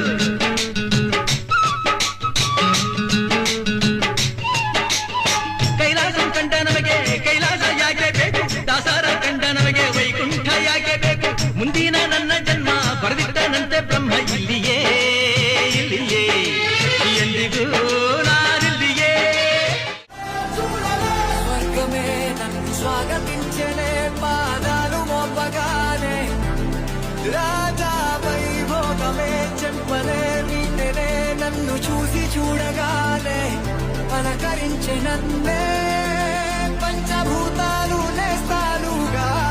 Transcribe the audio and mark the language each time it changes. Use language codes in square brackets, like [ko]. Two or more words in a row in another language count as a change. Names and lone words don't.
[kn] ಕೈಲಾಸ ಕಂಡ ನಮಗೆ ಕೈಲಾಸ ಯಾಕೆ ಬೇಕು, ದಾಸರ ಕಂಡ ನಮಗೆ ವೈಕುಂಠ ಯಾಕೆ ಬೇಕು. ಮುಂದಿನ ನನ್ನ ಜನ್ಮ ಬರೆದಿಟ್ಟನಂತೆ ಬ್ರಹ್ಮ ಇಲ್ಲಿಯೇ ಇಲ್ಲಿಯೇ ಎಂದಿಗೂ ನಾನಿಲ್ಲಿಯೇ. [te] స్వర్గమే నన్ను స్వాగతించలే, పాదాలు మోపగానే రాజా వైభోగమే చెంపలే వీటనే. నన్ను చూసి చూడగానే పలకరించే నన్నే పంచభూతాలు నేస్తాలుగా.